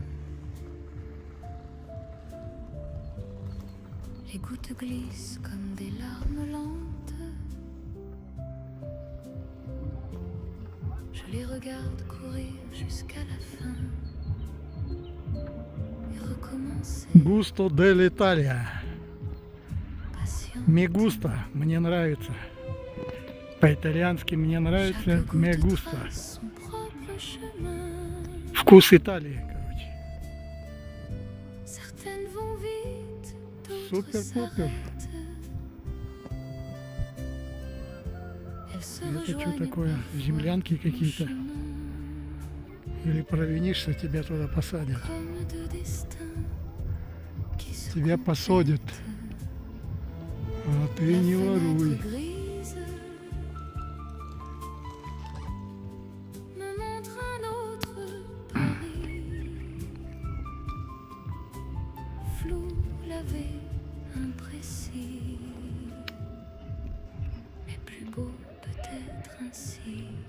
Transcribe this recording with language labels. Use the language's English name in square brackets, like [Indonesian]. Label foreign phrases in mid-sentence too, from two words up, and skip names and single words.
[French] Les gouttes glissent comme des larmes lentes. Je les regarde courir jusqu'à la fin et recommencer [Italian] gusto dell'Italia. [French] patient. [Spanish] Me gusta, [Russian] мне нравится. По-итальянски мне нравится [French] Chaque goutte [Spanish] me gusta. [French] trace son propre chemin. [Russian] Вкус Италии, короче. [French] Certaines vont vite, d'autres [Russian] Супер-пупер. [French] s'arrêtent. Elles se [Russian] Это что [French] rejoignent [Russian] такое? [French] parfois [Russian] Землянки какие-то? [French] chemin. [Russian] Или провинишься, тебя туда посадят. [French] Comme deux destins qui se [Russian] Тебя посадят. А ты не воруй. [French] grise me montre un autre Paris, flou, lavé, imprécis, mais plus beau peut-être ainsi.